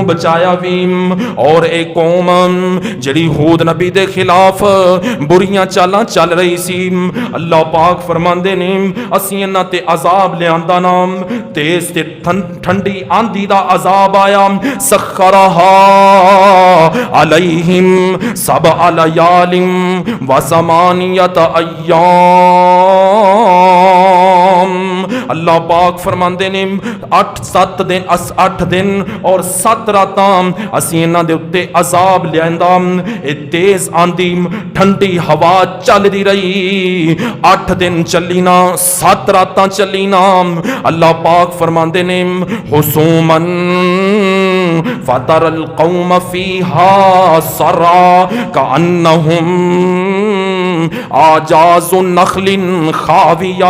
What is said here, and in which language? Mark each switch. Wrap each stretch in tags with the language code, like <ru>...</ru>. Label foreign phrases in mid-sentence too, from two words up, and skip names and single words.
<pa>بچایا بھی اور اک قوم جہڑی ہود نبی دے خلاف بریاں چالاں چل رہی سی اللہ پاک فرماندے نے اسیں اینہاں تے عذاب لیاندا نا تیز تے ٹھنڈی آندھی دا عذاب آیا</pa> <ar>سخرها علیهم سبع لیال وثمانیة أیام.</ar> <pa>اللہ پاک فرماندے نے 8 دن اور 7 راتاں اسیں اینہاں دے اتے عذاب لیاندا اے تیز آندھی ٹھنڈی ہوا چلدی رہی 8 دن چلی نا 7 راتاں چلی نا 7 रातां चली ना। اللہ پاک فرماندے نے</pa> <ar>حسوما فتری القوم فیها صرعى کأنهم أعجاز نخل خاویة.</ar>